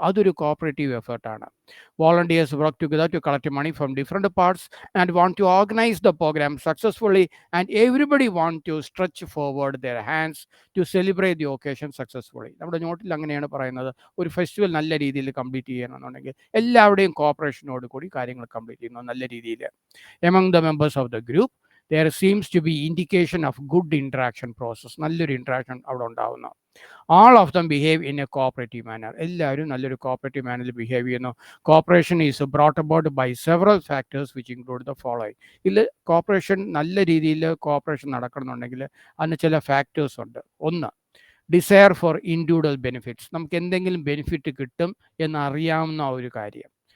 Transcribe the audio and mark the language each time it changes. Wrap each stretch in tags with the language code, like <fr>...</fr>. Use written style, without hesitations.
<ml>അതൊരു cooperative എഫേർട്ടാണ്.</ml> <en>Volunteers work together to collect money from different parts and want to organise the programme successfully and everybody want to stretch forward their hands to celebrate the occasion successfully.</en> <ml>നമ്മുടെ നോട്ടിൽ അങ്ങനെയാണ് പറയുന്നത്. ഒരു festival നല്ല രീതിയിൽ complete ചെയ്യണമെന്നുണ്ടെങ്കിൽ എല്ലാവരുടെയും കോഓപ്പറേഷനോട് കൂടി കാര്യങ്ങൾ കംപ്ലീറ്റ് ചെയ്യുന്നു നല്ല രീതിയിൽ.</ml> <en>Among the members of the group there seems to be indication of good interaction process.</en> <ml>നല്ലൊരു ഇൻട്രാക്ഷൻ അവിടെ ഉണ്ടാവുന്നു.</ml> <en>All of them behave in a cooperative manner.</en> <ml>എല്ലാവരും നല്ലൊരു കോപ്പറേറ്റീവ് മാനറിൽ ബിഹേവ് ചെയ്യുന്നു.</ml> <en>Cooperation is brought about by several factors which include the following.</en> <ml>ഇതിൽ corporation നല്ല രീതിയിൽ corporation നടക്കണമെന്നുണ്ടെങ്കിൽ അതിന് ചില ഫാക്ടേഴ്സ് ഉണ്ട്. ഒന്ന്,</ml> <en>Desire for individual benefits.</en> <ml>നമുക്ക് എന്തെങ്കിലും ബെനിഫിറ്റ് കിട്ടും എന്നറിയാവുന്ന ഒരു കാര്യം.</ml>